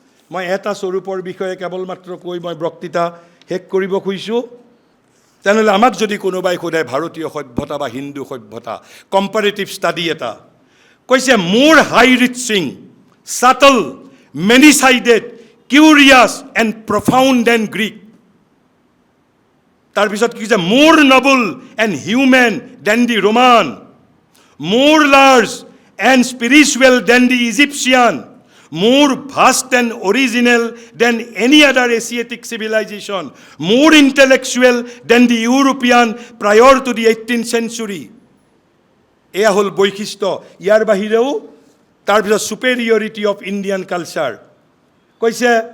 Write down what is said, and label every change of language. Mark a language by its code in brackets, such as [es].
[as] মই এটা স্বৰূপৰ বিষয়ে কেৱল মাত্ৰ কৈ মই বক্তৃতা শেষ কৰিব খুজিছোঁ। তেনেহ'লে আমাক যদি কোনোবাই সোধে ভাৰতীয় সভ্যতা বা হিন্দু সভ্যতা, কম্পাৰেটিভ ষ্টাডি এটা কৈছে [en] More high reaching, subtle, many sided, curious and profound than Greek. [as] তাৰপিছত কি কৈছে [en] More noble and humane than the Roman, more large and spiritual than the Egyptian, more vast and original than any other Asiatic civilization, more intellectual than the European prior to the 18th century. [as] এয়া হ'ল বৈশিষ্ট্য। ইয়াৰ বাহিৰেও তাৰপিছত [en] superiority of Indian culture [as] কৈছে।